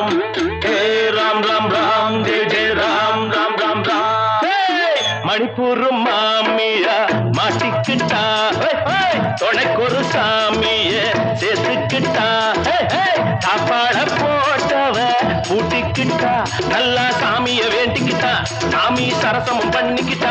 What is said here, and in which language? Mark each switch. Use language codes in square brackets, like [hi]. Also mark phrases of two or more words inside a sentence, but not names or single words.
[hi] हे राम राम राम जय जय राम राम राम राम. [ta] மணிப்பூர் மாமியா மாட்டிக்கிட்டா. துணைக்கொரு சாமிய சேர்த்துக்கிட்டா. சாப்பாட போட்டவ பூட்டிக்கிட்டா. நல்லா சாமிய வேண்டிக்கிட்டா. சாமி சரசமும் பண்ணிக்கிட்டா.